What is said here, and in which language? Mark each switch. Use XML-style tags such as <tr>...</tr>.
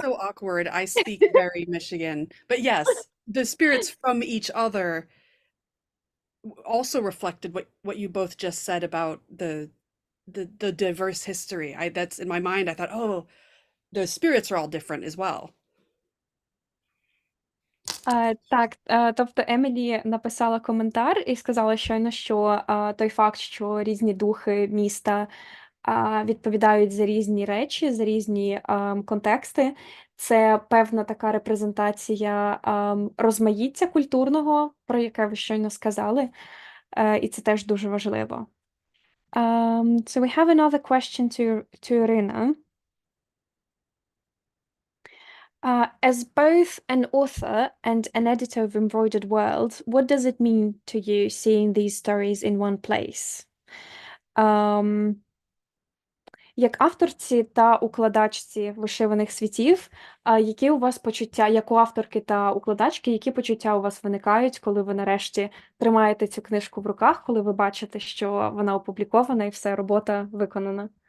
<en>so awkward. I speak very Michigan. But yes, the spirits from each other also reflected what you both just said about the diverse history. That's in my mind. I thought, oh, the spirits are all different as well.</en> <uk>Так, тобто Емілі написала коментар і сказала щойно, що той факт, що різні духи міста відповідають за різні речі, за різні контексти, це певна така репрезентація розмаїття культурного, про яке ви щойно сказали, і це теж дуже важливо.</uk> <en>So we have another question to Ірина. As both an author and an editor of Embroidered World, what does it mean to you seeing these stories in one place?</en> <uk>Як авторці та укладачці вишиваних світів, які у вас почуття, як у авторки та укладачки, які почуття у вас виникають, коли ви нарешті тримаєте цю книжку в руках, коли ви бачите, що вона опублікована і все, робота виконана?</uk>